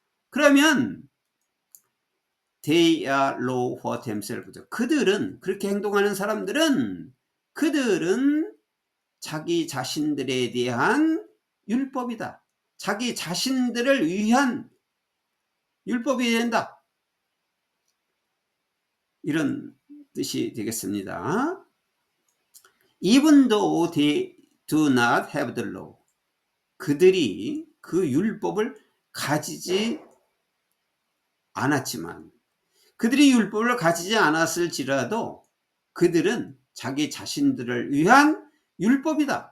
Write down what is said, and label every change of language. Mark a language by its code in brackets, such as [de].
[ko] 그러면 [en] they are law for themselves. [ko] 그들은 그렇게 행동하는 사람들은 그들은 자기 자신들에 대한 율법이다. 자기 자신들을 위한 율법이 된다. 이런 뜻이 되겠습니다. [en] Even though they do not have the law. [ko] 그들이 그 율법을 가지지 않았지만, 그들이 율법을 가지지 않았을지라도 그들은 자기 자신들을 위한 율법이다.